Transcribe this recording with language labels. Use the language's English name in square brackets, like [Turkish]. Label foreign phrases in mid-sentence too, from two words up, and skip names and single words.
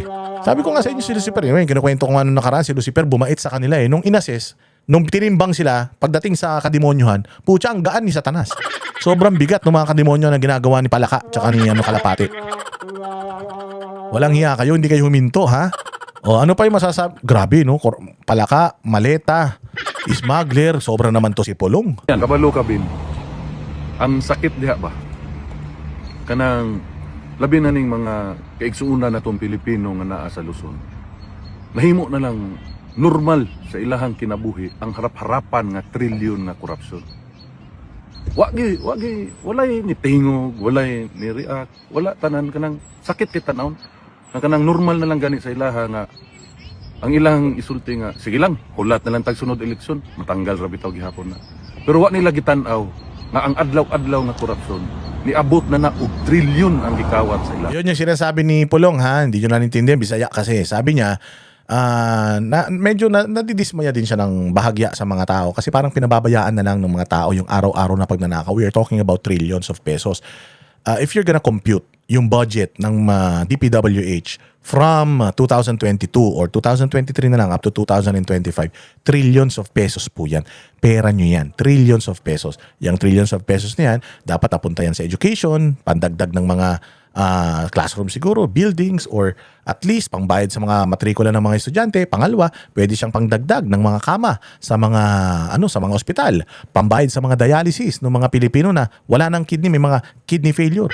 [Filipino] Sabi ko nga sa inyo si Lucifer, kinukwento ko nga nung nakaraan, si Lucifer bumait sa kanila nung inassess, nung tinimbang sila, pagdating sa kademonyohan, putya ang gaan ni Satanas. Sobrang bigat ng mga kademonyo na ginagawa ni Palaka tsaka ni Kalapate. Walang hiya kayo, hindi kayo huminto ano pa yung masasabi? Grabe Palaka, maleta, smuggler, sobra naman to si Pulong. [Cebuano] Yan, kabalo ka bin. Ang sakit diha ba? Kanang labi na ning mga kaigsuuna na tong Pilipino nga naa sa Luzon. Nahimo na lang normal sa ilahang kinabuhi ang harap-harapan nga trilyon nga korupsyon. walay ni tingog, walay ni react, wala tanan kanang sakit kita naon. Kanang normal na lang gani sa ilaha nga ang ilang isulti nga sige lang, hulat na lang tag sunod eleksyon, matanggal ra bitaw gihapon na. Pero wa nila gitan-aw nga ang adlaw-adlaw nga korupsyon niabot na og trilyon ang gikawat sa ilaha. [Filipino] Yun yung sinasabi ni Pulong ha, hindi nyo nanintindihan, Bisaya kasi. Sabi niya, medyo nadidismaya din siya ng bahagya sa mga tao kasi parang pinababayaan na lang ng mga tao yung araw-araw na pagnanakaw. [English] We are talking about trillions of pesos. If you're gonna compute [Filipino] yung budget ng DPWH [English] from 2022 or 2023 [Filipino] na lang [English] up to 2025, trillions of pesos [Filipino] po yan. Pera nyo yan. [English] Trillions of pesos. [Filipino] Yung [English] trillions of pesos [Filipino] na yan, dapat apunta yan sa education, pandagdag ng mga classroom siguro, buildings, [English] or at least [Filipino] pangbayad sa mga matrikula ng mga estudyante. Pangalawa, pwede siyang pangdagdag ng mga kama sa mga sa mga ospital, pambayad sa mga dialysis ng mga Pilipino na wala ng kidney, may mga kidney failure.